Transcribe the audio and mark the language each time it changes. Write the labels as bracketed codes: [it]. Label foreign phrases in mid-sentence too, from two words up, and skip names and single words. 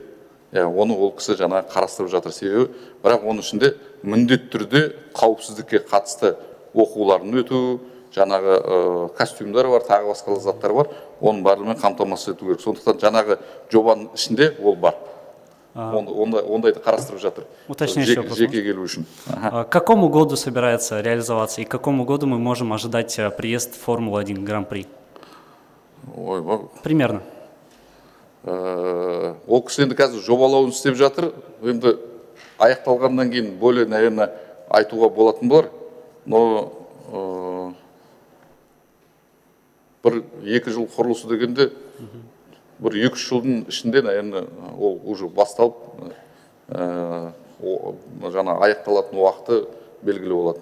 [kk] Оны ол кісі жаңа қарастырып жатыр. Себебі, бірақ оның ішінде міндетті түрде қауіпсіздікке қатысты оқуларын өту, жаңағы костюмдар бар, тағы басқа заттар бар. Оның барлығымен қамтамасыз ету керек. Сондықтан жаңағы жобаның ішінде ол бар. Ондайды қарастырып жатыр. [ru] Уточняющий вопрос. [kk] Жеке келу үшін. [ru] К какому году собирается реализоваться и к какому году мы можем ожидать приезд Формулы-1 Гран-при? Ой, примерно. [kk] Ол кісі енді қазір жобалауын істеп жатыр. Енді аяқталғаннан кейін [ru] более, наверное, [kk] айтуға болатын болар. Но бір 2 жыл құрылысы дегенде, бір 2-3 жылдың ішінде, наверное, ол уже басталып, жаңа аяқталатын уақыты белгілі болады.